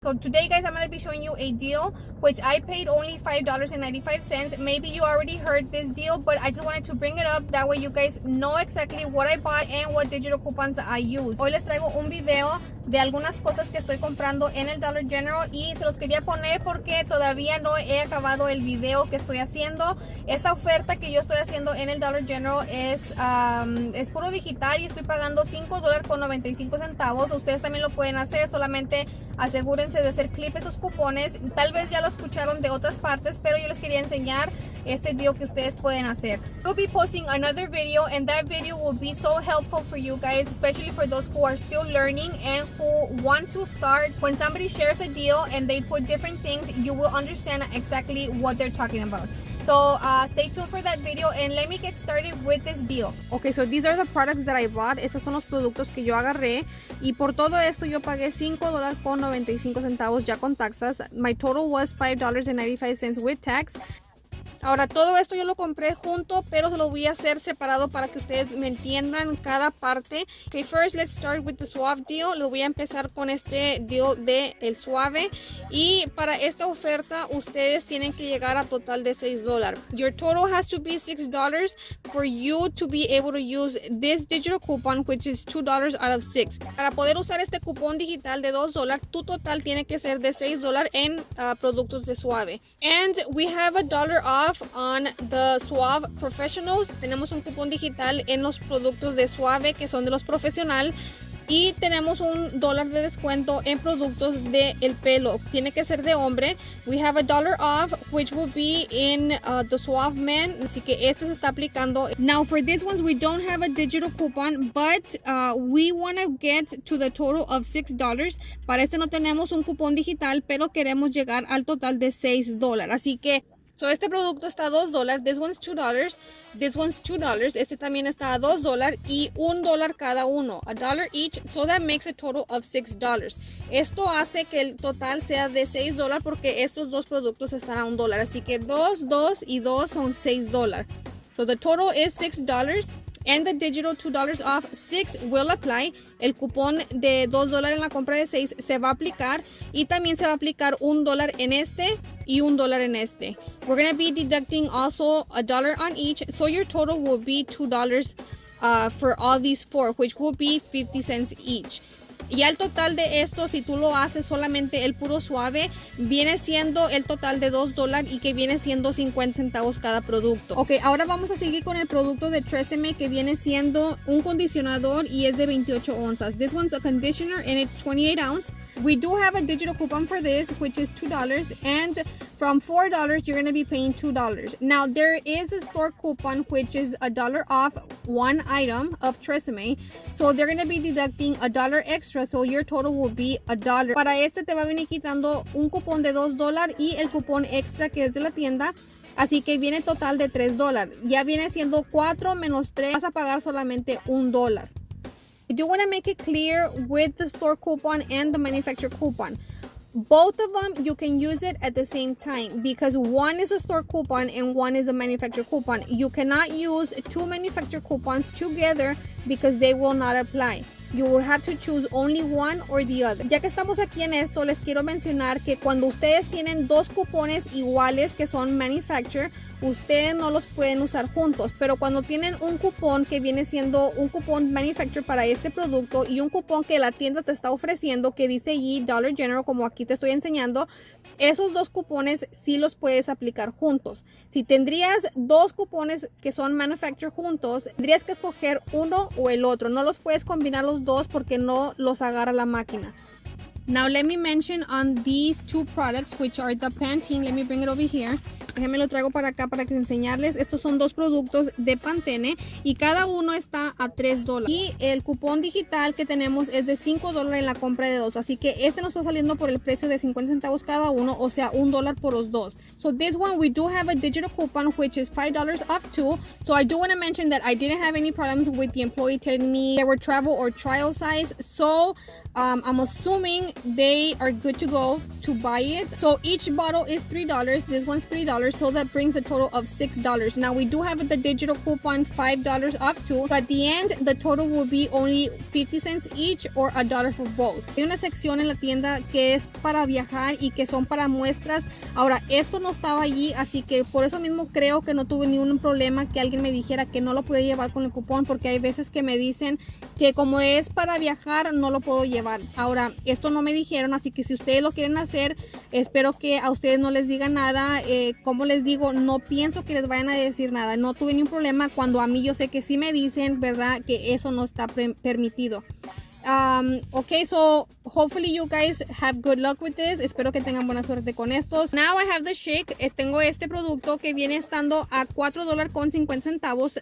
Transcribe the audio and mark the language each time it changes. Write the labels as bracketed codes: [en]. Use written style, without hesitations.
[en] So today, guys, I'm going to be showing you a deal which I paid only $5.95. Maybe you already heard this deal, but I just wanted to bring it up. That way you guys know exactly what I bought and what digital coupons I use. [es] Hoy les traigo un video de algunas cosas que estoy comprando en el Dollar General y se los quería poner porque todavía no he acabado el video que estoy haciendo. Esta oferta que yo estoy haciendo en el Dollar General es puro digital y estoy pagando $5.95. Ustedes también lo pueden hacer, solamente asegúrense de hacer clip esos cupones. Tal vez ya lo escucharon de otras partes, pero yo les quería enseñar este deal que ustedes pueden hacer. [en] We'll be posting another video, and that video will be so helpful for you guys, especially for those who are still learning and who want to start. When somebody shares a deal and they put different things, you will understand exactly what they're talking about. So stay tuned for that video and let me get started with this deal. Okay, so these are the products that I bought. [es] Estos son los productos que yo agarré y por todo esto yo pagué $5.95 ya con taxas. [en] My total was $5.95 with tax. [es] Ahora, todo esto yo lo compré junto, pero se lo voy a hacer separado para que ustedes me entiendan cada parte. [en] Okay, first let's start with the Suave deal. [es] Lo voy a empezar con este deal de el Suave. Y para esta oferta, ustedes tienen que llegar a total de $6. [en] Your total has to be $6 for you to be able to use this digital coupon, which is $2 out of $6. [es] Para poder usar este cupón digital de $2, tu total tiene que ser de $6 en productos de Suave. [en] And we have $1 off on the Suave Professionals. [es] Tenemos un cupón digital en los productos de Suave que son de los profesional y tenemos $1 de descuento en productos de el pelo. Tiene que ser de hombre. [en] We have $1 off, which will be in the Suave Men. [es] Así que este se está aplicando. [en] Now for these ones we don't have a digital coupon, but we want to get to the total of $6. [es] Para este no tenemos un cupón digital, pero queremos llegar al total de $6. Así que so este producto está a $2, [en] this one's $2, this one's $2, [es] este también está a $2 y $1 cada uno, [en] $1 each, so that makes a total of $6. [es] Esto hace que el total sea de $6 porque estos dos productos están a $1, así que 2, 2 y 2 son $6. [en] So the total is $6. And the digital $2 off 6 will apply. [es] El cupón de $2 en la compra de 6 se va a aplicar y también se va a aplicar $1 en este y $1 en este. [en] We're going to be deducting also $1 on each, so your total will be $2 for all these four, which will be 50 cents each. [es] Y al total de esto, si tú lo haces solamente el puro Suave, viene siendo el total de $2 y que viene siendo 50 centavos cada producto. Ok, ahora vamos a seguir con el producto de Tresemme que viene siendo un condicionador y es de 28 onzas. [en] This one's a conditioner and it's 28 ounce. We do have a digital coupon for this, which is $2, and from $4, you're going to be paying $2. Now, there is a store coupon, which is $1 off one item of Tresemme, so they're going to be deducting $1 extra, so your total will be $1. [es] Para este te va a venir quitando un cupón de $2 y el cupón extra que es de la tienda. Así que viene total de $3. Ya viene siendo 4 menos 3. Vas a pagar solamente $1. [en] I do want to make it clear with the store coupon and the manufacturer coupon. Both of them, you can use it at the same time because one is a store coupon and one is a manufacturer coupon. You cannot use two manufacturer coupons together because they will not apply. You will have to choose only one or the other. [es] Ya que estamos aquí en esto, les quiero mencionar que cuando ustedes tienen dos cupones iguales que son manufacturer, ustedes no los pueden usar juntos. Pero cuando tienen un cupón que viene siendo un cupón manufacturer para este producto y un cupón que la tienda te está ofreciendo que dice allí Dollar General, como aquí te estoy enseñando, esos dos cupones sí los puedes aplicar juntos. Si tendrías dos cupones que son manufacturer juntos, tendrías que escoger uno o el otro. No los puedes combinar los dos porque no los agarra la máquina. [en] Now let me mention on these two products, which are the Pantene. Let me bring it over here. [es] Déjenme lo traigo para acá para que enseñarles. Estos son dos productos de Pantene y cada uno está a $3. Y el cupón digital que tenemos es de $5 en la compra de dos. Así que este nos está saliendo por el precio de 50 centavos cada uno, o sea $1 por los dos. [en] So this one we do have a digital coupon which is $5 off too. So I do want to mention that I didn't have any problems with the employee telling me they were travel or trial size. So I'm assuming they are good to go to buy it. So each bottle is $3. This one's $3, so that brings a total of $6. Now we do have the digital coupon $5 off too. So at the end, the total will be only 50 cents each or $1 for both. [es] Hay una sección en la tienda que es para viajar y que son para muestras. Ahora, esto no estaba allí, así que por eso mismo creo que no tuve ningún problema que alguien me dijera que no lo podía llevar con el cupón, porque hay veces que me dicen que como es para viajar no lo puedo llevar. Ahora, esto no me dijeron, así que si ustedes lo quieren hacer, espero que a ustedes no les digan nada. Como les digo, no pienso que les vayan a decir nada. No tuve ningún problema cuando a mí yo sé que sí me dicen, ¿verdad? Que eso no está permitido. [en] Okay, so hopefully you guys have good luck with this. [es] Espero que tengan buena suerte con estos. [en] Now I have the shake. [es] Tengo este producto que viene estando a $4.50.